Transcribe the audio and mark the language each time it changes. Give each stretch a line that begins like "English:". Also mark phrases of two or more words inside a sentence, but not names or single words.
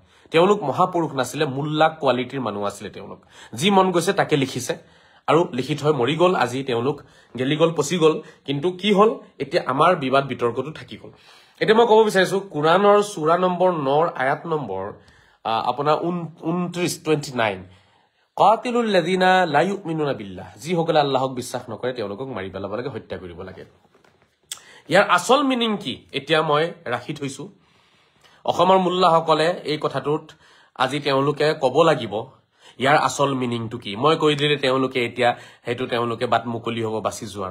Assamese: তেওঁলোক মহাপুৰুষ নাছিলে, মোল্লা কোৱালিটিৰ মানুহ আছিলে। তেওঁলোক যি মন গৈছে তাকে লিখিছে আৰু লিখি থৈ মৰি গ'ল। আজি তেওঁলোক গেলি গ'ল, পচি গ'ল। কিন্তু কি হ'ল, এতিয়া আমাৰ বিবাদ বিতৰ্কটো থাকি গ'ল। এতিয়া মই ক'ব বিচাৰিছো কোৰাণৰ সূৰা নম্বৰ 9 আয়াত নম্বৰ আপোনাৰ 29
Arabic: قاتلوا الذين لا يؤمنون بالله,
Assamese: যিসকলে আল্লাহক বিশ্বাস নকৰে তেওঁলোকক মাৰি পেলাব লাগে, হত্যা কৰিব লাগে। ইয়াৰ আচল মিনিং কি এতিয়া মই ৰাখি থৈছো। অসমৰ মোল্লাসকলে এই কথাটোত আজি তেওঁলোকে ক'ব লাগিব ইয়াৰ আচল মিনিংটো কি। মই কৈ দিলে তেওঁলোকে এতিয়া সেইটো তেওঁলোকে বাট মুকলি হ'ব বাচি যোৱাৰ।